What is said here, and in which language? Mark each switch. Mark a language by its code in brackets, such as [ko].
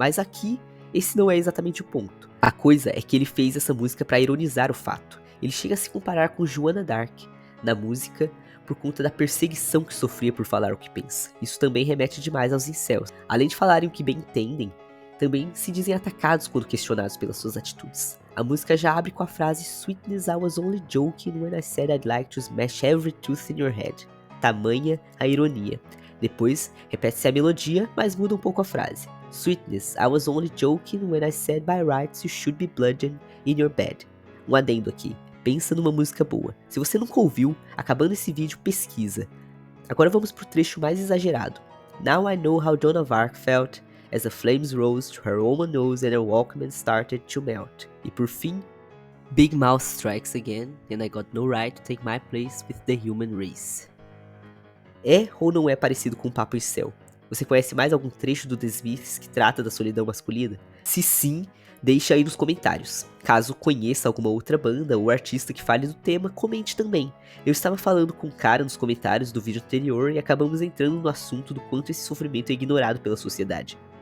[pt] Mas aqui, esse não é exatamente o ponto. A coisa é que ele fez essa música para ironizar o fato. Ele chega a se comparar com Joanna Dark na música por conta da perseguição que sofria por falar o que pensa. Isso também remete demais aos incels. Além de falarem o que bem entendem, também se dizem atacados quando questionados pelas suas atitudes. A música já abre com a frase [en] Sweetness, I was only joking when I said I'd like to smash every tooth in your head. [pt] Tamanha a ironia. Depois, repete-se a melodia, mas muda um pouco a frase. [en] Sweetness, I was only joking when I said by rights you should be bludgeoned in your bed. [pt] Um adendo aqui, pensa numa música boa. Se você nunca ouviu, acabando esse vídeo, pesquisa. Agora vamos pro trecho mais exagerado. [en] Now I know how Joan of Arc felt as the flames rose to her woman nose and her Walkman started to melt. [pt] E por fim, [en] Big Mouth strikes again and I got no right to take my place with the human race. [pt] É ou não é parecido com o Papo Incel? Você conhece mais algum trecho do The Smiths que trata da solidão masculina? Se sim, deixa aí nos comentários. Caso conheça alguma outra banda ou artista que fale do tema, comente também. Eu estava falando com um cara nos comentários do vídeo anterior e acabamos entrando no assunto do quanto esse sofrimento é ignorado pela sociedade.